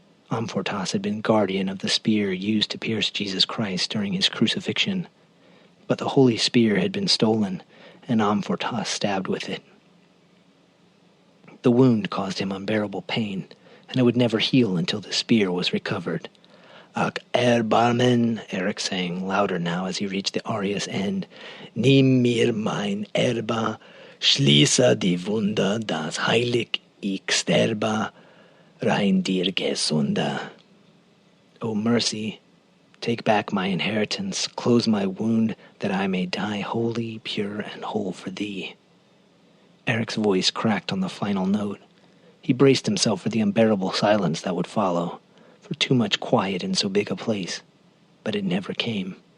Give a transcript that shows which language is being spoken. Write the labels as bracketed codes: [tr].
[en] Amfortas had been guardian of the spear used to pierce Jesus Christ during his crucifixion, but the holy spear had been stolen, and Amfortas stabbed with it. The wound caused him unbearable pain, and it would never heal until the spear was recovered. [de] "Ach erbarmen," [en] Eric sang, louder now as he reached the aria's end. [de] "Nimm mir mein Erba, schließe die Wunde, das heilig ich sterbe, rein dir gesunde." [en] O mercy, take back my inheritance, close my wound, that I may die holy, pure, and whole for thee. Eric's voice cracked on the final note. He braced himself for the unbearable silence that would follow, for too much quiet in so big a place. But it never came.